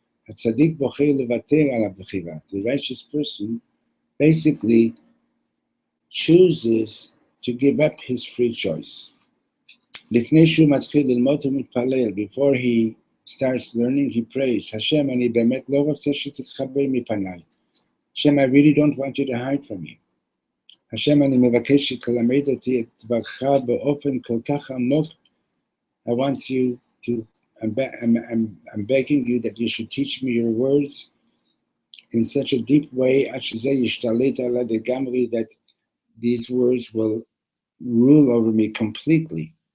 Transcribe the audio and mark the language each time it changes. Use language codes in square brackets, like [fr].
[he] הצדיק בוחר לוותר על הבחירה. [en] The righteous person basically chooses to give up his free choice. [he] לפני שהוא מתחיל ללמוד ומתפלל, [en] before he starts learning, he prays, [he] Hashem, אני באמת לא רוצה שתתחבא מפניי. [en] Hashem, I really don't want you to hide from me. [he] Hashem, אני מבקש שתלמד אותי את דברך באופן כל כך עמוק. [en] I want you to, I'm begging you that you should teach me your words in such a deep way, [he] עד שזה ישתלט עליי לגמרי, [en] that these words will rule over me completely.